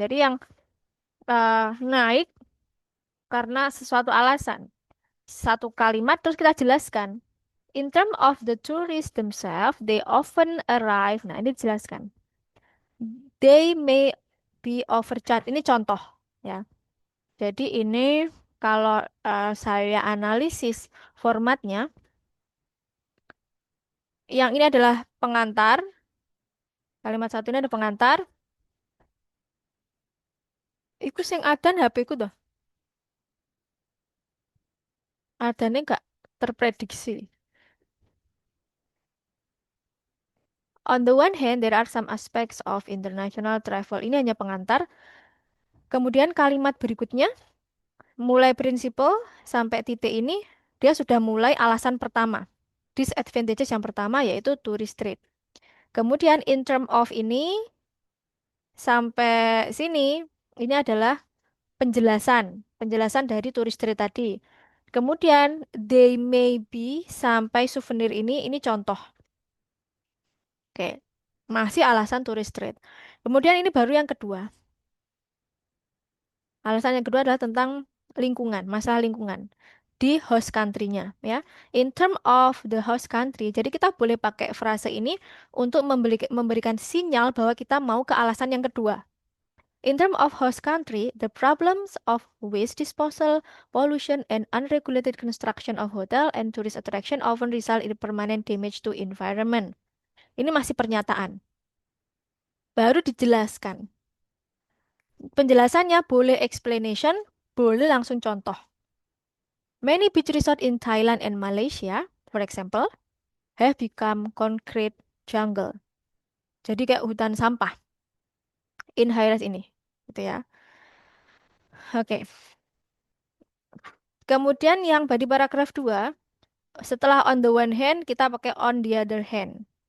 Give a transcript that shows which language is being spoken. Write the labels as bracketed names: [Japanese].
[Indonesian] Jadi yang naik karena sesuatu alasan. Satu kalimat terus kita jelaskan. [English] In terms of the tourists themselves, they often arrive. [Indonesian] Nah, ini dijelaskan. [English] They may be overcharged. [Indonesian] Ini contoh, ya. Jadi ini kalau saya analisis formatnya, yang ini adalah pengantar. Kalimat satu ini ada pengantar. [Javanese] Iku sing adan HP ku tuh. [Indonesian] Adanya nggak terprediksi. [English] On the one hand, there are some aspects of international travel. [Indonesian] Ini hanya pengantar. Kemudian kalimat berikutnya, mulai prinsipal sampai titik ini, dia sudah mulai alasan pertama. Disadvantages yang pertama yaitu tourist trade. Kemudian in term of ini sampai sini, ini adalah penjelasan. Penjelasan dari tourist trade tadi. Kemudian [English] they may be [Indonesian] sampai souvenir ini contoh. Oke, masih alasan tourist trade. Kemudian ini baru yang kedua. Alasan yang kedua adalah tentang lingkungan, masalah lingkungan di host country-nya, ya. [English] In term of the host country, [Indonesian] jadi kita boleh pakai frase ini untuk memberikan sinyal bahwa kita mau ke alasan yang kedua. [English] In term of host country, the problems of waste disposal, pollution, and unregulated construction of hotel and tourist attraction often result in permanent damage to environment. [Indonesian] Ini masih pernyataan. Baru dijelaskan. Penjelasannya boleh explanation, boleh langsung contoh. [English] Many beach resort in Thailand and Malaysia, for example, have become concrete jungle. [Indonesian] Jadi kayak hutan sampah in high-rise ini, gitu ya. Oke. Kemudian yang di paragraf 2, setelah on the one hand, kita pakai on the other hand.